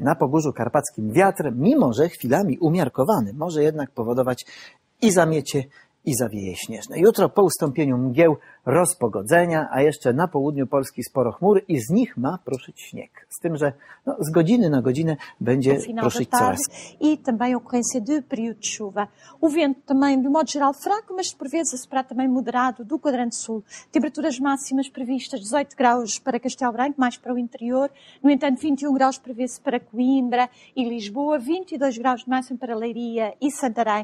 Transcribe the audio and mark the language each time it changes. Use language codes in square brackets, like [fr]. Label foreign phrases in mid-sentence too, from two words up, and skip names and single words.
[pl] Na Pogórzu Karpackim wiatr, mimo że chwilami umiarkowany, może jednak powodować i zamiecie, i zawieje śnieżne. Jutro po ustąpieniu mgieł rozpogodzenia, a jeszcze na południu Polski sporo chmur i z nich ma pruszyć śnieg. Z tym, że z godziny na godzinę będzie pruszyć coraz. [pt] E também a ocorrência de período de chuva. O vento também, de modo geral, fraco, mas por vezes será também moderado do quadrante sul. Temperaturas máximas previstas 18 graus para Castelo Branco, mais para o interior. No entanto, 21 graus prevê-se para Coimbra e Lisboa, 22 graus de máximo para Leiria e Santarém.